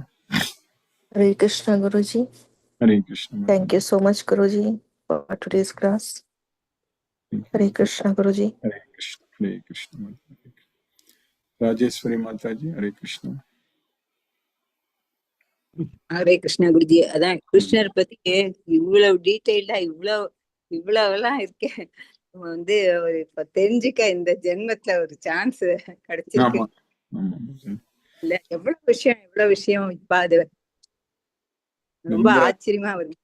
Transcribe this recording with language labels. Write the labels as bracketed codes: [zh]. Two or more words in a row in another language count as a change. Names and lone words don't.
[en] Hare Krishna, Guruji. Hare Krishna. Thank you so much, Guruji, for today's class. Hare Krishna, Guruji. Hare Krishna. Hare Krishna. Rajeshwari Mataji, Hare Krishna. [ta] ஹரே கிருஷ்ணா குருஜி. அதான் கிருஷ்ணர் பத்தி இவ்வளவு டீட்டெயில்டா இவ்வளவெல்லாம் இருக்கே. ஒரு இப்ப தெரிஞ்சுக்க இந்த ஜென்மத்துல ஒரு சான்ஸ் கிடைச்சிருக்கு. இல்ல எவ்வளவு விஷயம் இப்ப அது ரொம்ப ஆச்சரியமா வருது.